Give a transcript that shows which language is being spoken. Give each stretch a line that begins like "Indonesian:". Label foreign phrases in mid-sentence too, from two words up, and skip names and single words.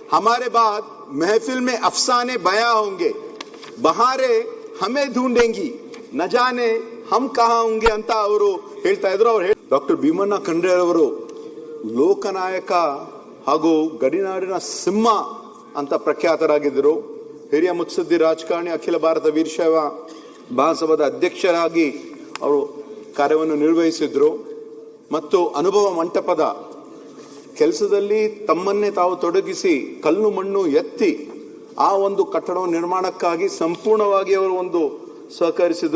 Urdu: ہمارے بعد محفل میں افسانے بیاں ہوں گے، بہاریں ہمیں ڈھونڈیں گی، نہ جانے ہم کہاں ہوں گے
Kannada: ಅಂತ ಅವರು ಹೇಳ್ತಾ ಇದ್ರು. ಡಾಕ್ಟರ್ ಭೀಮಣ್ಣ ಖಂಡ್ರೆ ಅವರು ಲೋಕನಾಯಕ ಹಾಗೂ ಗಡಿನಾಡಿನ ಸಿಂಹ ಅಂತ ಪ್ರಖ್ಯಾತರಾಗಿದ್ದರು. ಹಿರಿಯ ಮುತ್ಸದ್ದಿ ರಾಜಕಾರಣಿ, ಅಖಿಲ ಭಾರತ ವೀರಶೈವ ಮಹಾಸಭಾದ ಅಧ್ಯಕ್ಷರಾಗಿ ಅವರು ಕಾರ್ಯವನ್ನು ನಿರ್ವಹಿಸಿದ್ರು ಮತ್ತು ಅನುಭವ ಮಂಟಪದ ಕೆಲಸದಲ್ಲಿ ತಮ್ಮನ್ನೇ ತಾವು ತೊಡಗಿಸಿ ಕಲ್ಲು ಮಣ್ಣು ಎತ್ತಿ ಆ ಒಂದು ಕಟ್ಟಡ ನಿರ್ಮಾಣಕ್ಕಾಗಿ ಸಂಪೂರ್ಣವಾಗಿ ಅವರು ಒಂದು ಸಹಕರಿಸಿದ್ರು.